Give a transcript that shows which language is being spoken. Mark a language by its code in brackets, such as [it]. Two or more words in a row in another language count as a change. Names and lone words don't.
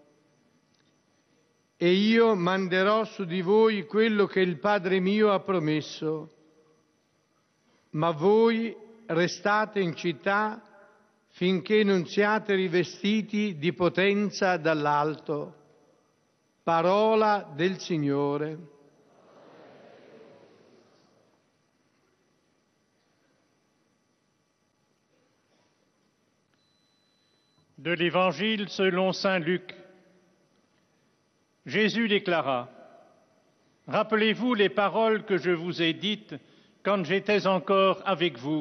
[it] E io manderò su di voi quello che il Padre mio ha promesso. Ma voi restate in città finché non siate rivestiti di potenza dall'alto. Parola del Signore. [fr] De l'Évangile selon saint Luc. Jésus déclara: « Rappelez-vous les paroles que je vous ai dites quand j'étais encore avec vous.